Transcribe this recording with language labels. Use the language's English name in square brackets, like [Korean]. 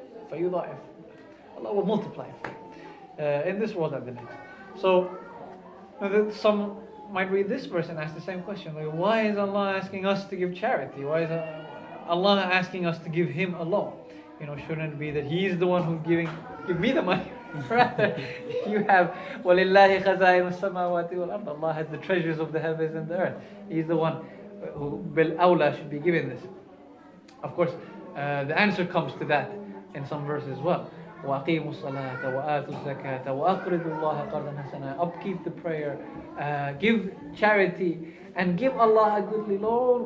[Arabic] فَيُضَاعِفُ. [English] Allah will multiply it in this world and the next. So some might read this verse and ask the same question, like, why is Allah asking us to give charity? Why is Allah asking us to give Him alone? Shouldn't it be that He is the one who's give me the money? Rather, you have [Arabic] وَلِلَّهِ خَزَائِنُ السَّمَاوَاتِ وَالْأَرْضِ. [English] Allah has the treasures of the heavens and the earth. He's the one who bil-awla should be given this. Of course, the answer comes to that in some verses as well. [Arabic] وَأَقِيمُوا الصَّلَاةَ وَآتُوا الزَّكَاةَ وَأَقْرِضُوا اللَّهَ قَرْضًا حَسَنًا. [English] Upkeep the prayer, give charity, and give Allah a goodly loan.